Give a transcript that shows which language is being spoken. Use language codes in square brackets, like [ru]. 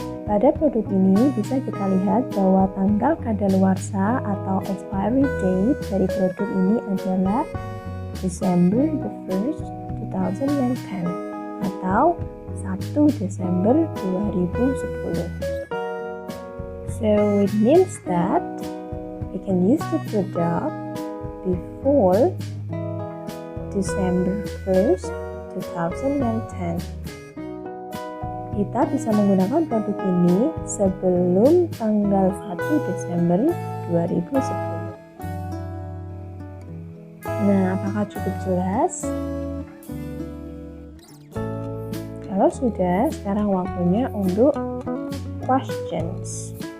[id] Pada produk ini bisa kita lihat bahwa tanggal kadaluarsa atau expiry date dari produk ini adalah December 1st, 2010 atau 1 Desember 2010. [en] So it means that we can use the product before December 1st, 2010. [id] Kita bisa menggunakan produk ini sebelum tanggal 1 Desember 2010. Nah, apakah cukup jelas? Kalau sudah, sekarang waktunya untuk questions.